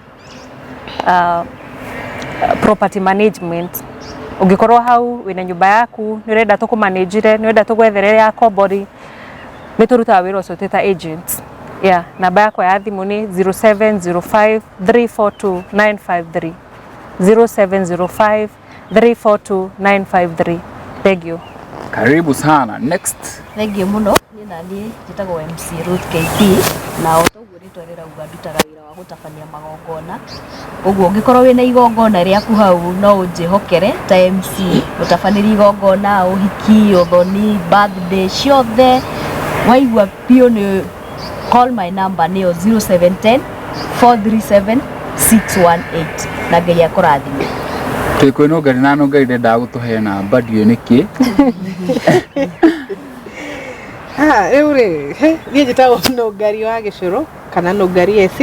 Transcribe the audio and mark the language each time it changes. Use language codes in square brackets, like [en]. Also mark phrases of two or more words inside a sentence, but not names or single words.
[en] property management [ki] ũngĩkorwo hau wĩna nyũmba yaku nĩ ũrenda tũkũmanĩnjire nĩ ũrenda tũgwethere ya kombori nĩ tũrutaga wĩra ũcio twĩta agents namba yakwa ya thimũ nĩ 0705 342 953 0705 342 953 [en] thank you [sw] karibu sana next [en] thank you [ki] muno ni nani njĩtagwo MC Ruth KP na otoguo rĩtwa rĩrauga ndutaga wĩra wa gũtabania magongona ũguo ũngĩkorwo wĩna igongona rĩaku hau no ũnjĩhokere ta MC ũtabanĩrie igongona ũhiki ũthoni birthday ciothe waigua pio nĩ [en] call my number [ki] nĩyo 0710 437 618 na ngai akũrathime Twiko no ngari na no ngari ndenda gutuhe namba ndiũ nĩkĩ. Rĩu rĩ, niĩ njĩtagwo Nũngari wa Gĩcũrũ kana Nũngari eci.